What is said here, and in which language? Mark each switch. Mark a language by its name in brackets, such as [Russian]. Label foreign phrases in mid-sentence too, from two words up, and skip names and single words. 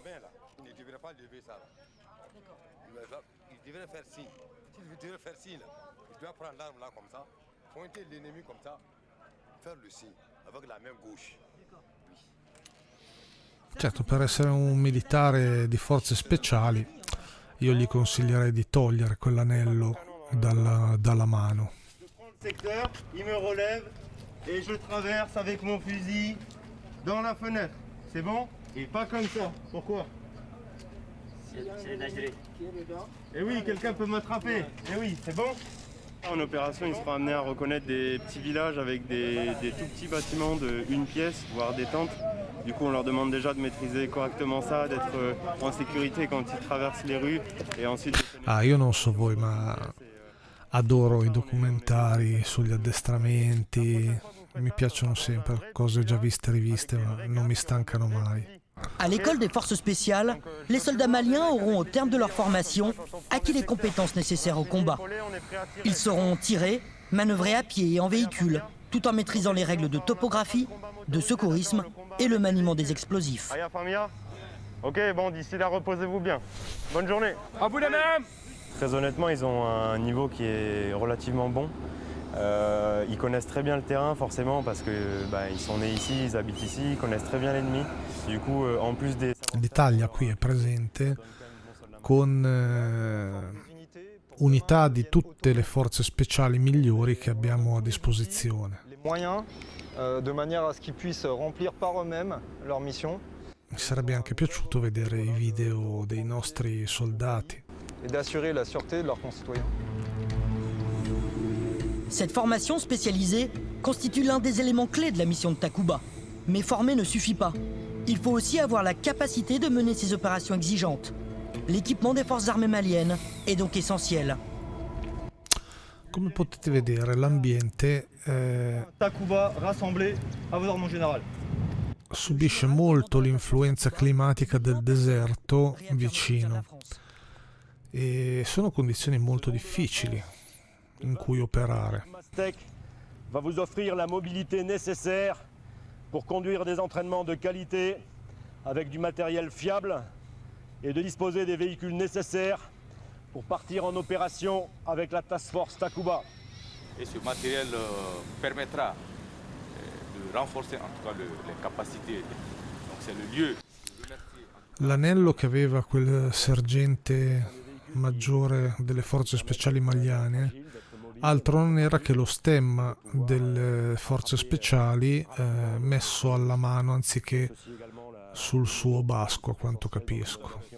[Italian] Certo, per essere un militare di forze speciali io gli consiglierei di togliere quell'anello dalla mano. [French] Secteur, il me relève et je traverse avec mon fusil dans la fenêtre. C'est bon? Et pas comme ça. Pourquoi? Et oui, quelqu'un peut m'attraper. Et oui, c'est bon? En opération, ils seront amenés à reconnaître des petits villages avec des tout petits bâtiments de une pièce, voire des tentes. Du coup, on leur demande déjà de maîtriser correctement ça, d'être en sécurité quand ils traversent les rues et ensuite... [Italian] Io non so voi, ma adoro i documentari sugli addestramenti, mi piacciono sempre, cose già viste e riviste, ma non mi stancano mai. [French] À l'école des forces spéciales, les soldats maliens auront au terme de leur formation acquis les compétences nécessaires au combat. Ils sauront tirer, manœuvrer à pied et en véhicule, tout en maîtrisant les règles de topographie, de secourisme et le maniement des explosifs. [Bambara] Aya famia? [French] Ok, bon, d'ici là, reposez-vous bien. Bonne journée. À vous de même. Très honnêtement, ils ont un niveau qui est relativement bon. Ils connaissent très bien le terrain forcément parce que ils sont nés ici, ils habitent ici, ils connaissent très bien l'ennemi. Du coup, en plus des... [Italian] L'Italia qui è presente con unità di tutte le forze speciali migliori che abbiamo a disposizione. [French] Les moyens de manière à ce qu'ils puissent remplir par eux-mêmes leur mission. [Italian] Mi sarebbe anche piaciuto vedere i video dei nostri soldati. [French] Et d'assurer la sûreté de leurs concitoyens. Cette formation spécialisée constitue l'un des éléments clés de la mission de Takuba. Mais former ne suffit pas. Il faut aussi avoir la capacité de mener ces opérations exigeantes. L'équipement des forces armées maliennes est donc essentiel. [Italian] Come potete vedere, l'ambiente [French] Takuba rassemblé à vos ordres, mon général. [Italian] subisce molto l'influenza climatica del deserto vicino e sono condizioni molto difficili in cui operare. [French] va vous offrir la mobilité nécessaire pour conduire des entraînements de qualité avec du matériel fiable et de disposer des véhicules nécessaires pour partir en opération avec la Task Force Takuba. Et ce matériel permettra de renforcer en tout cas les capacités. Donc c'est le lieu. [Italian] L'anello che aveva quel sergente maggiore delle forze speciali maliane altro non era che lo stemma delle forze speciali messo alla mano anziché sul suo basco, a quanto capisco.